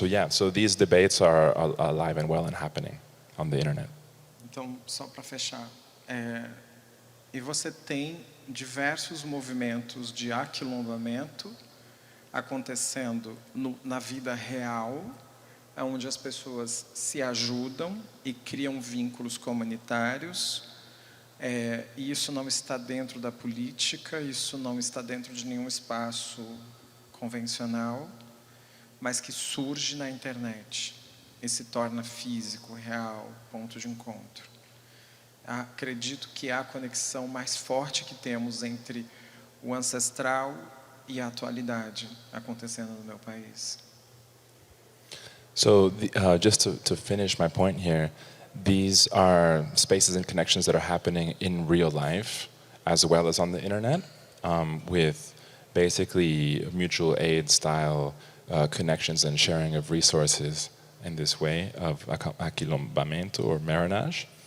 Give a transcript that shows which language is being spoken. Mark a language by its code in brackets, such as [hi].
[en] So these debates are alive and well and happening on the internet. [pt] Então, só para fechar, e você tem diversos movimentos de aquilombamento acontecendo na vida real, onde as pessoas se ajudam e criam vínculos comunitários. E isso não está dentro da política, isso não está dentro de nenhum espaço convencional, mas que surge na internet e se torna físico, real, ponto de encontro. Acredito que há a conexão mais forte que temos entre o ancestral e a atualidade acontecendo no meu país. [en] So just to finish my point here, these are spaces and connections that are happening in real life as well as on the internet, with basically mutual aid style connections and sharing of resources in this way of aquilombamento or marinage.